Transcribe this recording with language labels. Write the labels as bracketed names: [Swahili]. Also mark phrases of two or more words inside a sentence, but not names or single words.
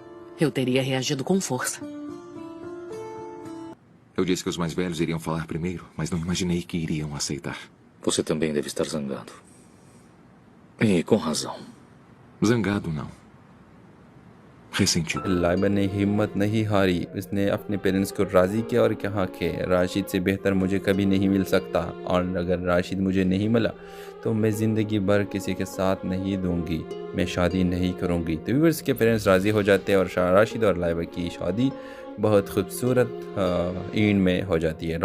[Portuguese] Eu teria reagido com força. Eu disse que os mais velhos iriam falar primeiro, mas não imaginei que iriam aceitar. Você também deve estar zangado. E com razão. Zangado não. Ressentido. [Hindi] लाइबा ने हिम्मत नहीं हारी। उसने अपने पेरेंट्स को राज़ी किया और कहा कि राशिद से बेहतर मुझे कभी नहीं मिल सकता, और अगर राशिद मुझे नहीं मिला तो मैं ज़िंदगी भर किसी के साथ नहीं दूंगी, मैं शादी नहीं करूंगी। तो व्यूअर्स के पेरेंट्स राज़ी हो जाते हैं और राशिद और लाइबा की शादी बहुत खूबसूरत ईंड में हो जाती है।